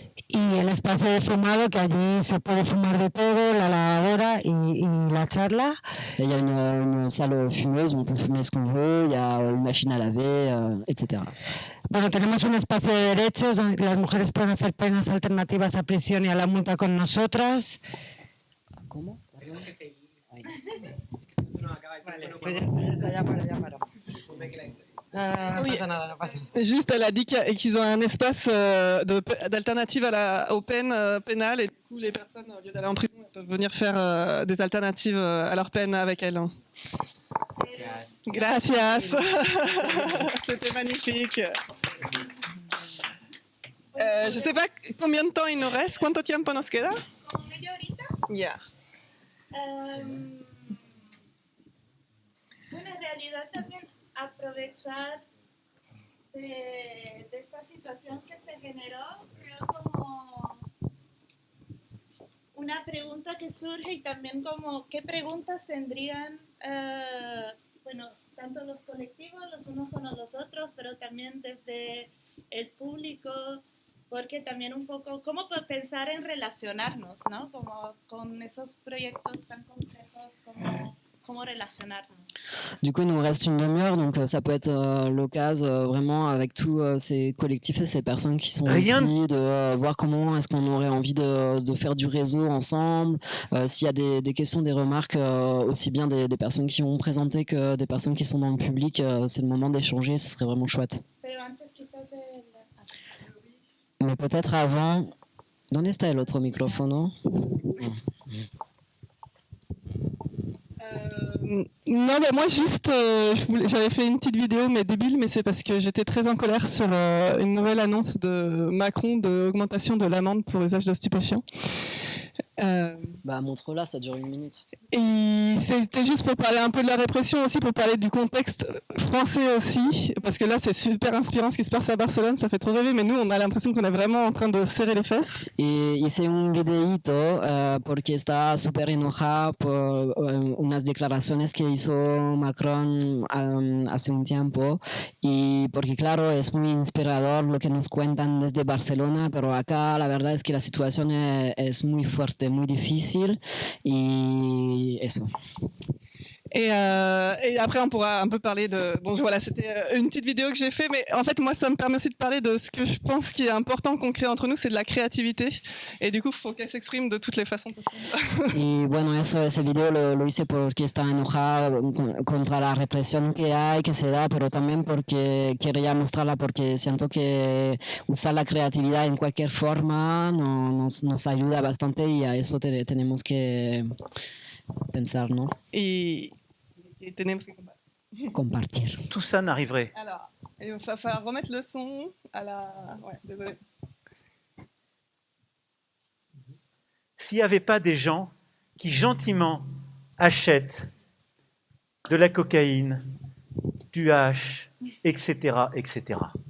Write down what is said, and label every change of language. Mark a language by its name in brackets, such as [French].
[Spanish] Y el espacio de fumado, que allí se puede fumar de todo, la lavadora y la charla. [French] Et il y a une salle fumeuse où on peut fumer ce qu'on veut, il y a une machine à laver, etc. [Spanish] Bueno, tenemos un espacio de derechos donde las mujeres pueden hacer penas alternativas a prisión y a la multa con nosotras. ¿Cómo? Vale, pues ya paro. No [French] Oui. [Spanish] pasa nada, no pasa. [French] Juste, elle a dit qu'ils ont un espace d'alternative aux peines pénales et du coup, les personnes, au lieu d'aller en prison, elles peuvent venir faire des alternatives à leur peine avec elles. [Spanish] Gracias. [French] C'était magnifique. Je ne sais pas combien de temps il nous reste. [Spanish] ¿Cuánto tiempo nos queda? Como media horita. Ya. Bueno, en realidad también aprovechar de esta situación que se generó, creo como una pregunta que surge y también como qué preguntas tendrían, bueno, tanto los colectivos, los unos con los otros, pero también desde el público, porque también un poco, cómo pensar en relacionarnos, ¿no? Como con esos proyectos tan complejos como cómo relacionarnos. [French] Du coup, il nous reste une demi-heure, donc ça peut être l'occasion vraiment avec tous ces collectifs et ces personnes qui sont ici, de voir comment est-ce qu'on aurait envie de faire du réseau ensemble. S'il y a des questions, des remarques, aussi bien des personnes qui ont présenté que des personnes qui sont dans le public, c'est le moment d'échanger, ce serait vraiment chouette. [Spanish] Pero antes quizás [French] Mais peut-être avant... [Spanish] ¿Dónde está el otro micrófono? [French] Non, bah moi juste, j'avais fait une petite vidéo, mais débile, mais c'est parce que j'étais très en colère sur une nouvelle annonce de Macron d'augmentation de l'amende pour usage de stupéfiants. Montre-la, ça dure 1 minute. Et c'était juste pour parler un peu de la répression aussi, pour parler du contexte français aussi, parce que là c'est super inspirant ce qui se passe à Barcelone, ça fait trop rêver, mais nous on a l'impression qu'on est vraiment en train de serrer les fesses. [Spanish] Y hice un videíto porque estaba súper enojada por unas declaraciones que hizo Macron hace un tiempo y porque claro es muy inspirador lo que nos cuentan desde Barcelona, pero acá la verdad es que la situación es muy fuerte, muy difícil y eso. [French] Et après, on pourra un peu parler de... Bon, voilà, c'était une petite vidéo que j'ai fait, mais en fait, moi, ça me permet aussi de parler de ce que je pense qui est important qu'on crée entre nous, c'est de la créativité. Et du coup, il faut qu'elle s'exprime de toutes les façons possibles. [Spanish] Y bueno, ese video lo hice porque estaba enojada contra la represión que hay, que se da, pero también porque quería mostrarla, porque siento que usar la creatividad en cualquier forma nos ayuda bastante y a eso tenemos que pensar, ¿no? Et tenemos que compartir. [French] Tout ça n'arriverait. Alors, il va falloir remettre le son à la... Ouais, désolé. S'il n'y avait pas des gens qui gentiment achètent de la cocaïne, du hash, etc., etc.